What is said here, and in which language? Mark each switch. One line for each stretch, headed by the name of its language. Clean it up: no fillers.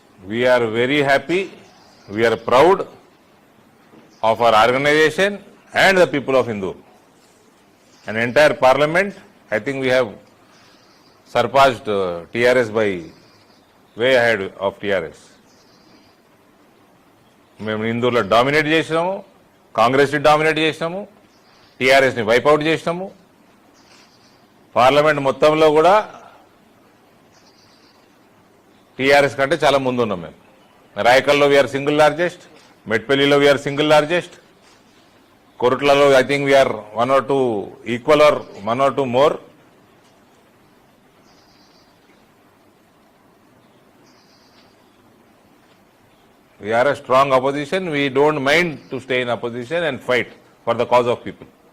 English: We are very happy, we are proud of our organization and the people of Hindu. An entire parliament, I think we have surpassed TRS by way ahead of TRS.
Telugu: మేము హిందూలో dominate చేసినాము, కాంగ్రెస్ని dominate చేసినాము, టీఆర్ఎస్ని wipe out చేసినాము. Parliament మొత్తంలో కూడా TRS కంటే చాలా ముందున్నాం మేము.
English: రాయకల్లో we are single largest, మెట్పల్లిలో we are single largest, Korutలలో I think we are one or two equal or one or two more. We are a strong opposition. We don't mind to stay in opposition and fight for the cause of people.